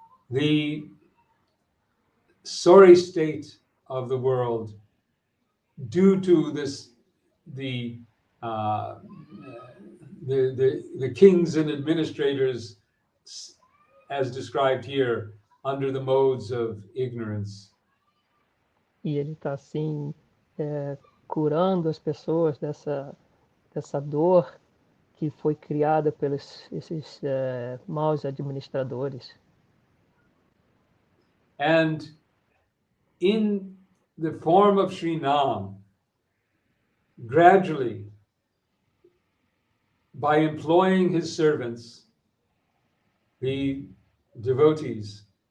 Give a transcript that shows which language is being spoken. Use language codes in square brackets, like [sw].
[en] the sorry state of the world due to this, the kings and administrators, as described here, under the modes of ignorance. [pt] E ele está assim curando as pessoas dessa dor que foi criada pelos esses maus administradores. [en] And in the form of Sri Nam, gradually, by employing his servants, the devotees,